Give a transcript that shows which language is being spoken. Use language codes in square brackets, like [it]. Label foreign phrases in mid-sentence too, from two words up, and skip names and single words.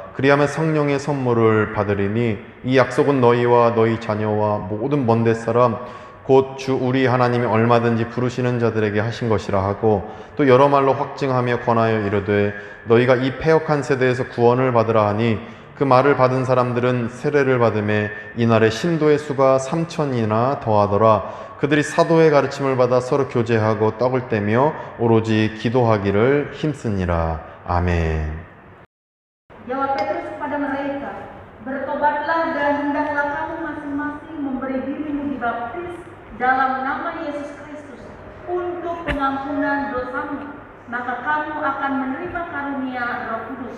[ko] 그리하면 성령의 선물을 받으리니 이 약속은 너희와 너희 자녀와 모든 먼 데 사람 곧 주 우리 하나님이 얼마든지 부르시는 자들에게 하신 것이라 하고 또 여러 말로 확증하며 권하여 이르되 너희가 이 패역한 세대에서 구원을 받으라 하니 그 말을 받은 사람들은 세례를 받음에 이날에 신도의 수가 3,000이나 더하더라. 그들이 사도의 가르침을 받아 서로 교제하고 떡을 떼며 오로지 기도하기를 힘쓰니라. 아멘. [id] Jawab Petrus kepada mereka, bertobatlah dan hendaklah kamu masing-masing memberi dirimu dibaptis dalam nama Yesus Kristus untuk pengampunan dosamu, maka kamu akan menerima karunia Roh Kudus.